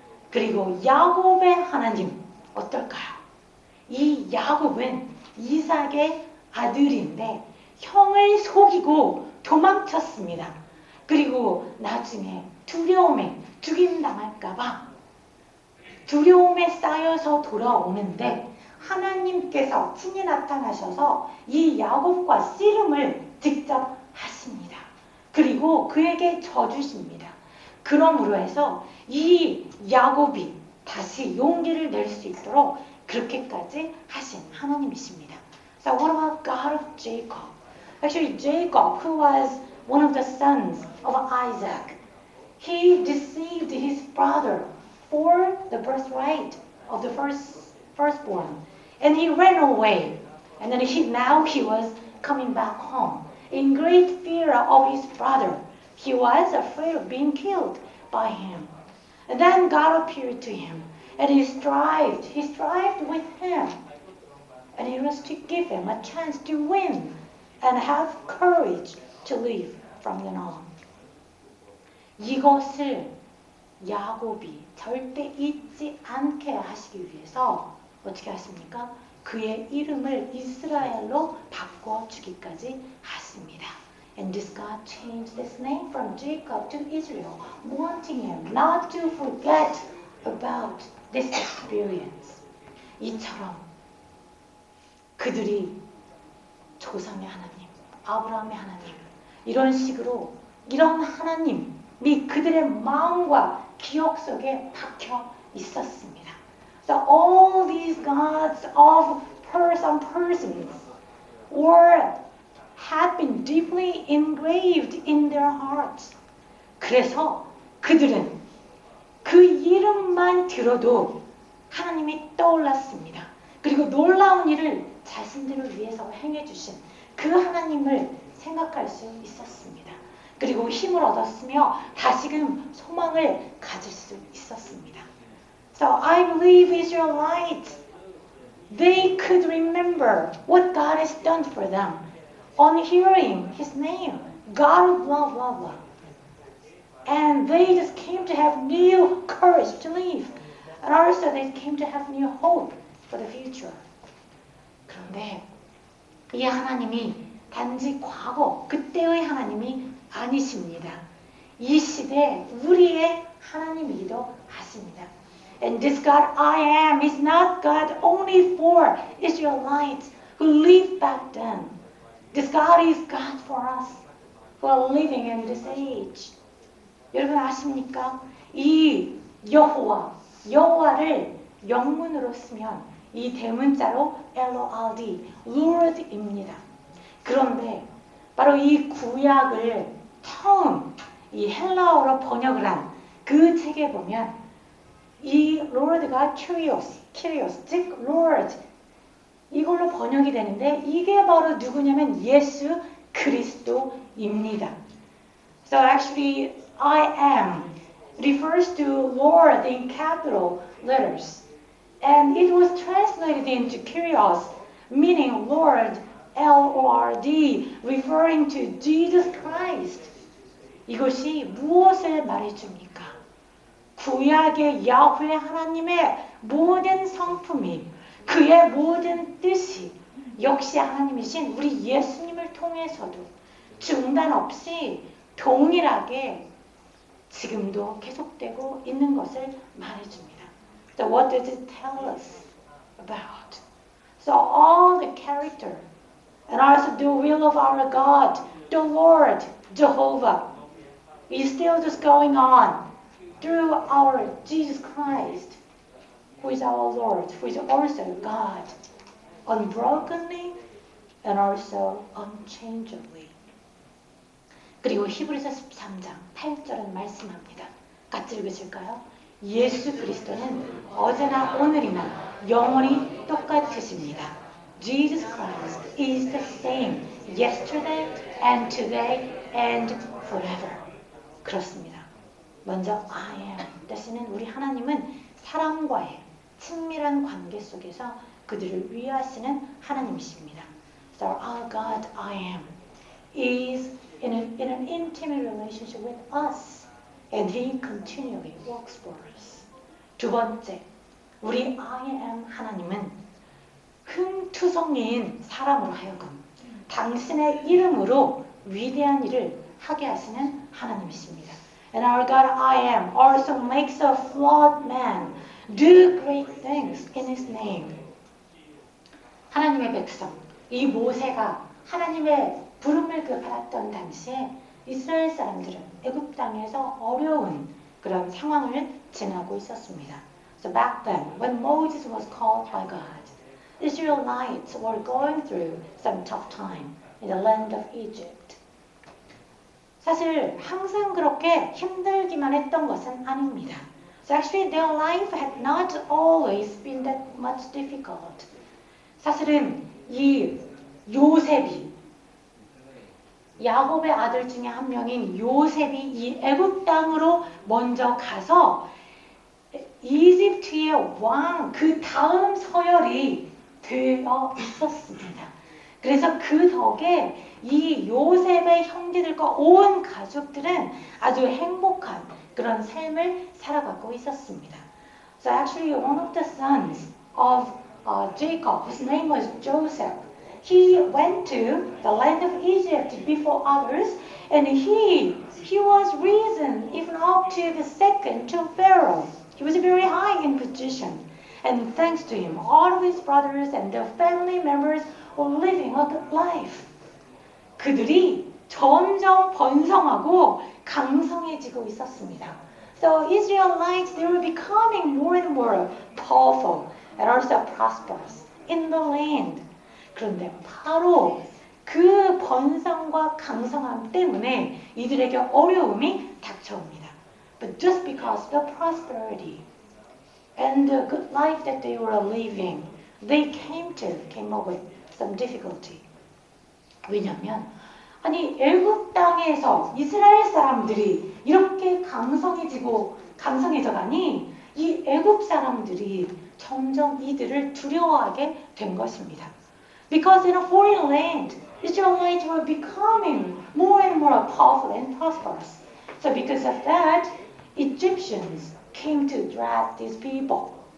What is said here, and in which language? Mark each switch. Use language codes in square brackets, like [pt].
[ko] 그리고 야곱의 하나님 어떨까요? 이 야곱은 이삭의 아들인데 형을 속이고 도망쳤습니다. 그리고 나중에 두려움에 죽임당할까봐 두려움에 쌓여서 돌아오는데 하나님께서 친히 나타나셔서 이 야곱과 씨름을 직접 하십니다. 그리고 그에게 져주십니다. 그러므로 해서 이 야곱이 다시 용기를 낼 수 있도록 그렇게까지 하신 하나님이십니다. [en] So what about God of Jacob? Actually, Jacob, who was one of the sons of Isaac, he deceived his brother for the birthright of the firstborn, and he ran away. And then now he was coming back home in great fear of his brother. He was afraid of being killed by him. And then God appeared to him, and he strived with him, and he was to give him a chance to win and have courage to live from then on. [ko] 이것을 야곱이 절대 잊지 않게 하시기 위해서 어떻게 하십니까? 그의 이름을 이스라엘로 바꿔주기까지 하십니다. [en] And this God changed his name from Jacob to Israel, wanting him not to forget about this experience. [ko] 이처럼 그들이 조상의 하나님, 아브라함의 하나님, 이런 식으로 이런 하나님이 그들의 마음과 기억 속에 박혀 있었습니다. [en] So all these gods of some persons had been deeply engraved in their hearts. [ko] 그래서 그들은 그 이름만 들어도 하나님이 떠올랐습니다. 그리고 놀라운 일을 자신들을 위해서 행해주신 그 하나님을 생각할 수 있었습니다. 그리고 힘을 얻었으며 다시금 소망을 가질 수 있었습니다. [en] So I believe Israelites, they could remember what God has done for them on hearing His name, God of blah blah blah. And they just came to have new courage to live. And also they came to have new hope for the future. [ko] 그런데 이 하나님이 단지 과거, 그때의 하나님이 아니십니다. 이 시대 우리의 하나님이기도 하십니다. [en] And this God I am is not God only for Israelites who lived back then. This God is God for us who are living in this age. [ko] 여러분 아십니까? 이 여호와를 영문으로 쓰면 이 대문자로 LORD, Lord입니다. 그런데 바로 이 구약을 처음 이 헬라어로 번역을 한 그 책에 보면 이 Lord가 Kyrios, 즉 Lord 이걸로 번역이 되는데 이게 바로 누구냐면 예수 그리스도입니다. [en] So actually I am refers to Lord in capital letters. And it was translated into Kyrios, meaning Lord, L-O-R-D, referring to Jesus Christ. [ko] 이것이 무엇을 말해줍니까? 구약의 야훼 하나님의 모든 성품이, 그의 모든 뜻이 역시 하나님이신 우리 예수님을 통해서도 중단 없이 동일하게 지금도 계속되고 있는 것을 말해줍니다. [en] So what does it tell us about? So all the character and also the will of our God, the Lord, Jehovah, is still just going on through our Jesus Christ, who is our Lord, who is also God, unbrokenly and also unchangeably. [ko] 그리고 히브리서 13장 8절은 말씀합니다. 같이 읽으실까요? 예수 그리스도는 어제나 오늘이나 영원히 똑같으십니다. [en] Jesus Christ is the same yesterday and today and forever. [ko] 그렇습니다. 먼저 I am 뜻은 우리 하나님은 사람과의 친밀한 관계 속에서 그들을 위하시는 하나님이십니다. [en] So our God I am is in an intimate relationship with us. And He continually works for us. [ko] 두 번째, 우리 I am 하나님은 흠투성이인 사람으로 하여금 당신의 이름으로 위대한 일을 하게 하시는 하나님이십니다. [en] And our God I am also makes a flawed man do great things in His name. [ko] 하나님의 백성, 이 모세가 하나님의 부름을 받았던 당시에 이스라엘 사람들은 애굽 땅에서 어려운 그런 상황을 지나고 있었습니다. [en] So back then, when Moses was called by God, Israelites were going through some tough time in the land of Egypt. [ko] 사실 항상 그렇게 힘들기만 했던 것은 아닙니다. [en] So actually their life had not always been that much difficult. [ko] 사실은 이 요셉이 야곱의 아들 중에 한 명인 요셉이 이 애굽 땅으로 먼저 가서 이집트의 왕 그 다음 서열이 되어 있었습니다. 그래서 그 덕에 이 요셉의 형제들과 온 가족들은 아주 행복한 그런 삶을 살아가고 있었습니다. [en] So actually one of the sons of Jacob, whose name was Joseph, he went to the land of Egypt before others, and he was risen even up to the second to Pharaoh. He was very high in position. And thanks to him, all of his brothers and their family members were living a good life. [ko] 그들이 점점 번성하고 강성해지고 있었습니다. [en] So Israelites, they were becoming more and more powerful and also prosperous in the land. [ko] 그런데 바로 그 번성과 강성함 때문에 이들에게 어려움이 닥쳐옵니다. [en] But just because the prosperity and the good life that they were living, they came up with some difficulty. [ko] 왜냐하면 아니 애굽 땅에서 이스라엘 사람들이 이렇게 강성해져가니 이 애굽 사람들이 점점 이들을 두려워하게 된 것입니다. [en] Because in a foreign land, Israelites were becoming more and more powerful and prosperous. So because of that, Egyptians came to dread these people.